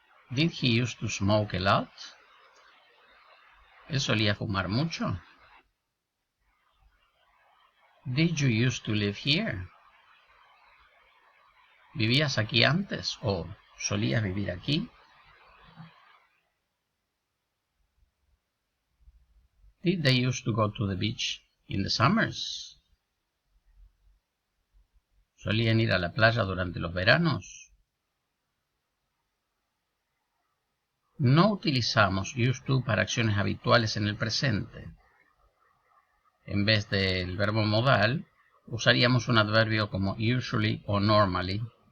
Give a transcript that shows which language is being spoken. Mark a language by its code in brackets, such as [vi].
[en] Did he used to smoke a lot? [es] ¿Él solía fumar mucho? [en] Did you used to live here? [es] ¿Vivías aquí antes o solías vivir aquí? [en] Did they used to go to the beach in the summers? [es] ¿Solían ir a la playa durante los veranos? No utilizamos used to para acciones habituales en el presente. En vez del verbo modal, usaríamos un adverbio como usually o normally.